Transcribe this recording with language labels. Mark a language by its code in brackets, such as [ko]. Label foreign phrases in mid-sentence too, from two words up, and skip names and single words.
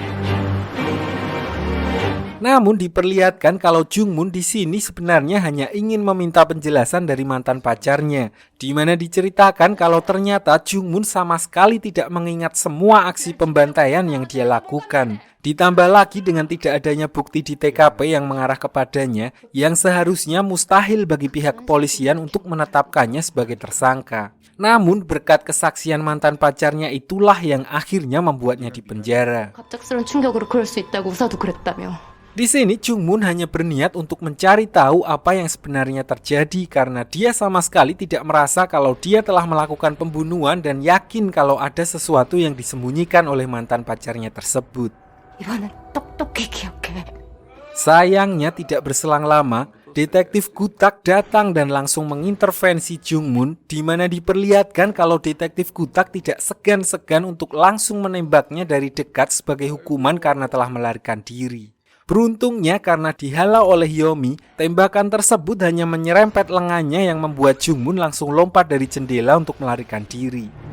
[id] Namun diperlihatkan kalau Jungmun di sini sebenarnya hanya ingin meminta penjelasan dari mantan pacarnya, di mana diceritakan kalau ternyata Jungmun sama sekali tidak mengingat semua aksi pembantaian yang dia lakukan. Ditambah lagi dengan tidak adanya bukti di TKP yang mengarah kepadanya, yang seharusnya mustahil bagi pihak kepolisian untuk menetapkannya sebagai tersangka. Namun berkat kesaksian mantan pacarnya itulah yang akhirnya membuatnya dipenjara. [ko] 갑작스러운 충격으로 그럴 수 있다고 의사도 그랬다며. [id] Di sini Jungmun hanya berniat untuk mencari tahu apa yang sebenarnya terjadi karena dia sama sekali tidak merasa kalau dia telah melakukan pembunuhan dan yakin kalau ada sesuatu yang disembunyikan oleh mantan pacarnya tersebut. [ko] 이번엔 똑똑히 기억해. [id] Sayangnya tidak berselang lama, detektif Gutak datang dan langsung mengintervensi Jungmun, di mana diperlihatkan kalau detektif Gutak tidak segan-segan untuk langsung menembaknya dari dekat sebagai hukuman karena telah melarikan diri. Beruntungnya karena dihalau oleh Yomi, tembakan tersebut hanya menyerempet lengannya yang membuat Jungmun langsung lompat dari jendela untuk melarikan diri.